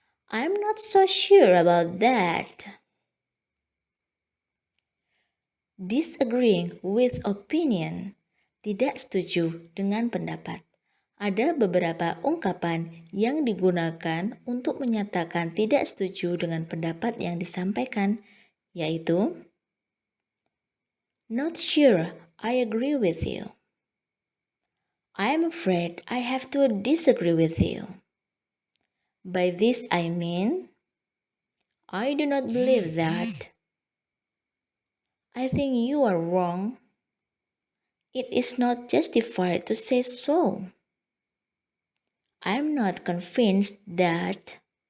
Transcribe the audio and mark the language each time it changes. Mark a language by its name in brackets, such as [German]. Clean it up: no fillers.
[English] "I'm not so sure about that." Disagreeing with opinion, [Indonesian] tidak setuju dengan pendapat. Ada beberapa ungkapan yang digunakan untuk menyatakan tidak setuju dengan pendapat yang disampaikan, yaitu [English] "Not sure I agree with you." "I'm afraid I have to disagree with you." "By this I mean." "I do not believe that." "I think you are wrong." "It is not justified to say so." "I'm not convinced that."